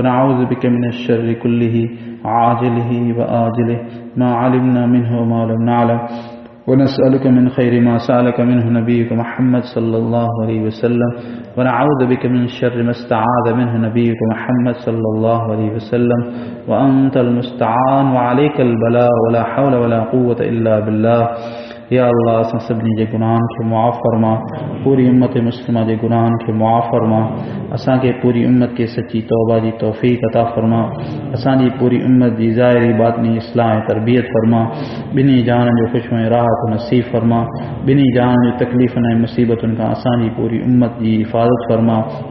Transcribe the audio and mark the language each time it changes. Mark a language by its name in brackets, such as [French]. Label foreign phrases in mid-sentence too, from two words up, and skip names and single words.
[Arabic] نعوذ بك من الشر كله عاجله وآجله ما علمنا منه وما لم نعلم ونسألك من خير ما سألك منه نبيك محمد صلى الله عليه وسلم ونعوذ بك من شر ما استعاذ منه نبيك محمد صلى الله عليه وسلم وأنت المستعان وعليك البلاغ ولا حول ولا قوة إلا بالله. [Sindhi] या अल्लाह असां सभिनी जे गुनाहनि खे मुआफ़ फरमा, पूरी उम्मत मुस्लिमा जे गुनाहनि खे मुआफ़ फरमा, असांखे पूरी उम्मत खे सची तौबा जी तौफ़ीक़ अता फरमा, असांजी पूरी उम्मत जी ज़ाहिरी बातिनी इस्लाह ऐं तरबियत फरमा, ॿिन्ही जहाननि जो ख़ुशि ऐं राहत नसीब फरमा, ॿिन्ही जहाननि जी तकलीफ़ुनि ऐं मुसीबतुनि खां असांजी पूरी उम्मत जी हिफ़ाज़त फरमा।